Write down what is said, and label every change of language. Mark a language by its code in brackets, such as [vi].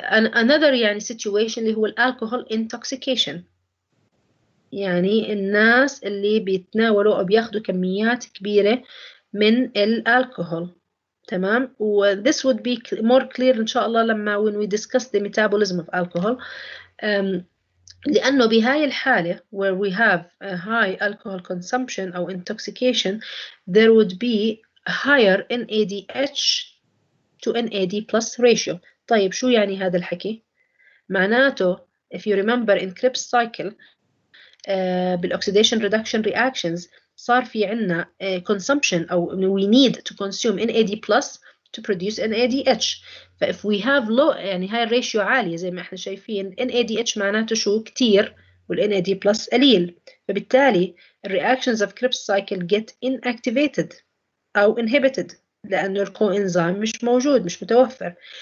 [ar] Another يعني situation اللي هو alcohol intoxication, يعني الناس اللي بيتناولوا أو بياخدوا كميات كبيرة من الألكوهول. تمام. [en] و this would be more clear إن شاء الله لما when we discuss the metabolism of alcohol. [ar] لأنه بهاي الحالة [en] where we have a high alcohol consumption أو intoxication, there would be a higher NADH to NAD+ ratio. [ar] طيب شو يعني هذا الحكي؟ [en] معناته if you remember in Krebs cycle بالoxidation reduction reactions صار في عنا consumption أو we need to consume NAD+ to produce NADH. [ar] فإف we have low يعني هاي الريشيو عالية زي ما احنا شايفين, NADH معناته شو؟ كتير, والNAD+ قليل, فبالتالي [en] reactions of Krebs cycle get inactivated [ar] أو inhibited لأنه الكوإنزيم مش موجود, مش متوفر.